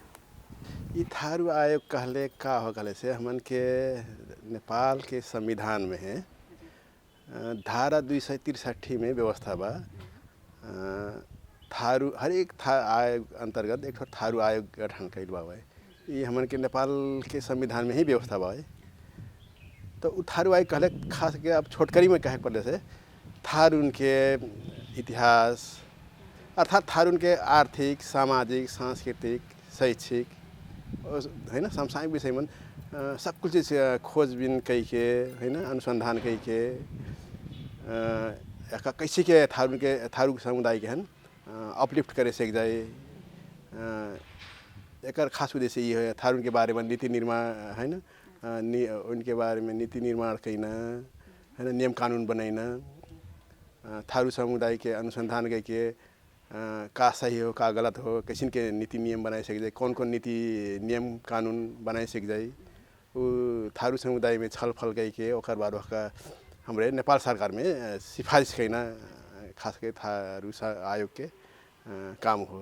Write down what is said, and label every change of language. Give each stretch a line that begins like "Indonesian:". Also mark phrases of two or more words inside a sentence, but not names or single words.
Dangaura Tharu: ये थारू आयोग कहले का हो कहले से हमन के नेपाल के संविधान में है धारा 263 में व्यवस्था बा थारू हर एक आयोग अंतर्गत एक थारू आयोग गठन कैल बा। ये हमन के नेपाल के संविधान में ही व्यवस्था बा। तो थारू आयोग कहले खास के अब छोटकरी में कहे पड़े से थारून के इतिहास अर्थात थारून के आर्थिक सामाजिक सांस्कृतिक शैक्षिक है ना समसामयिक विषय में सब कुछ चीज़ खोजबीन कई के है ना अनुसंधान कई के कैसे के थारू समुदाय के हन अपलिफ्ट करे सक जाए एक खास उद्देश्य ये है थारू के बारे में नीति निर्माण है ना उनके बारे में नीति निर्माण करना है ना नियम कानून बनाना थारू समुदाय के अनुसंधान करके का सही हो का गलत हो कैसे के नीति नियम बनाए सक जाए कौन कौन नीति नियम कानून बनाए सक जाए वो थारू समुदाय में छलफल करके ओकर बाद वहाँ हमारे नेपाल सरकार में सिफारिश करना खास के थारू आयोग के काम हो।